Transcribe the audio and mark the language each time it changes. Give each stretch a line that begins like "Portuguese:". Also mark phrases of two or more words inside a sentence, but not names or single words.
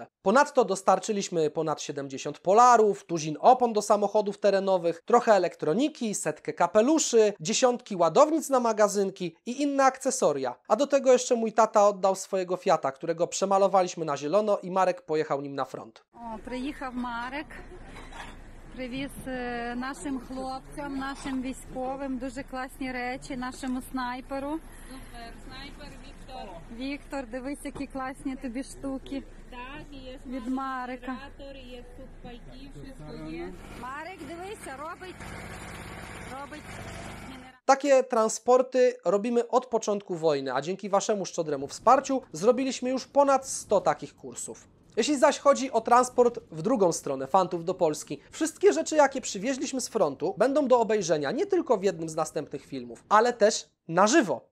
Polish: Ponadto dostarczyliśmy ponad 70 polarów, tuzin opon do samochodów terenowych, trochę elektroniki, setkę kapeluszy, dziesiątki ładownic na magazynki i inne akcesoria. A do tego jeszcze mój tata oddał swojego Fiata, którego przemalowaliśmy na zielono i Marek pojechał nim na front.
Ukrainian: Приїхав Марek, привіз нашим хлопцям, нашим військовим дуже класні речі, нашому снайперу. Супер, снайпер Віктор. Віктор, дивись, які класні тобі штуки. Так, і є Від Марика. генератор, і є сухпайки, wszystko є. Марик, дивися, робить
Polish: Takie transporty robimy od początku wojny, a dzięki waszemu szczodremu wsparciu zrobiliśmy już ponad 100 takich kursów. Jeśli zaś chodzi o transport w drugą stronę, fantów do Polski, wszystkie rzeczy, jakie przywieźliśmy z frontu, będą do obejrzenia nie tylko w jednym z następnych filmów, ale też na żywo.